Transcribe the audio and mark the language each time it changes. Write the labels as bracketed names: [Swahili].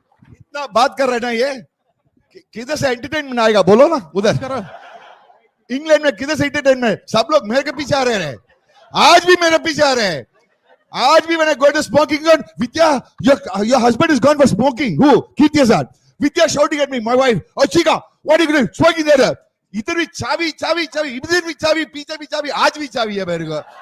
[Hindi] इतना बात कर रहे ना ये, किधर से एंटरटेनमेंट आएगा? बोलो ना उधर. इंग्लैंड में किधर से एंटरटेनमेंट? सब लोग मेरे के पीछे आ रहे हैं. आज भी मेरे पीछे आ रहे हैं. आज भी मैंने go to smoking gun. [English] Vidya, your husband is gone for smoking. Who? Kirti Azad. Vidya shouting at me, my wife. Oh, Chika, what are you doing? Smoking there. [Hindi] इधर भी चाबी, इधर भी चाबी, पीछे भी चाबी, आज भी चाबी है मेरे को.